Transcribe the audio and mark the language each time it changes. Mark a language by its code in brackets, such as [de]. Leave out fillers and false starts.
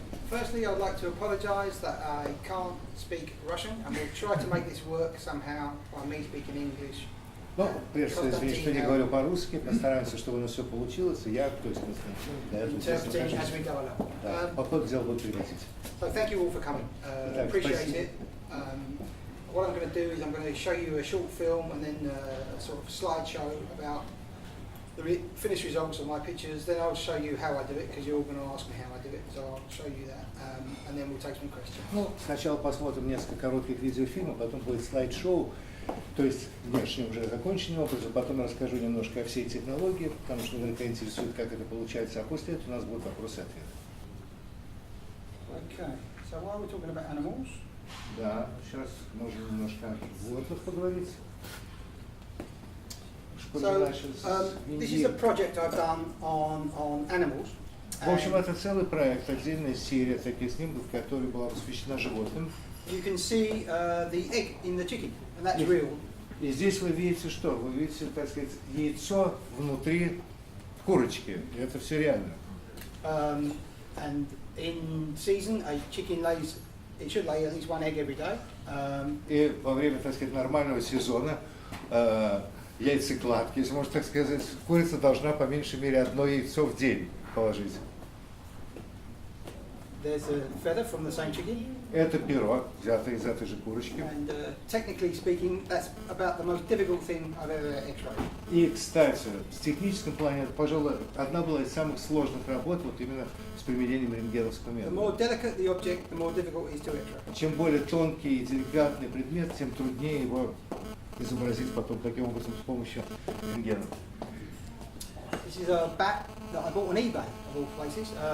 [en] Firstly, I'd like to apologise that I can't speak Russian, and we'll try to make this work somehow by me speaking English. [ru] Ну, прежде всего, извините, что не говорю по-русски, постараемся, чтобы у нас все получилось, и я, то есть Константин, для этого здесь да, по ходу дела буду переводить. [en] So thank you all for coming. Appreciate it. What I'm going to do is I'm going to show you a short film and then a sort of slideshow about the finished results of my pictures. Then I'll show you how I do it, because you're all going to ask me how I do it, so I'll show you that, and then we'll take some questions. [ru] Ну, сначала посмотрим несколько коротких видеофильмов, потом будет слайд-шоу, то есть внешне уже законченным образом, потом я расскажу немножко о всей технологии, потому что наверняка интересует, как это получается, а после этого у нас будут вопросы и ответы. [en] Okay, so while we're talking about animals. [ru] Да, сейчас можем немножко о животных поговорить. [en] So, this is a project I've done on animals. [ru] В общем, это целый проект, отдельная серия таких снимков, которая была посвящена животным. [en] You can see the egg in the chicken, and that's real. [ru] И здесь вы видите что? Вы видите, так сказать, яйцо внутри курочки. И это все реально. [en] And in season, a chicken lays, it should lay at least one egg every day. [ru] И во время, так сказать, нормального сезона яйцекладки, если можно так сказать, курица должна по меньшей мере одно яйцо в день положить. [en] There's a feather from the same chicken. [ru] Это перо, взятое из этой же курочки. [en] And technically speaking, that's about the most difficult thing I've ever X-rayed. [ru] И, кстати, в техническом плане, это, пожалуй, одна была из самых сложных работ, вот именно с применением рентгеновского [en] The [ru] метода. [en] more delicate the object, the more difficult it is to X-ray. [ru] Чем более тонкий и деликатный предмет, тем труднее его изобразить потом таким образом с помощью рентгена. [en] This is a bat that I bought on eBay, of all places.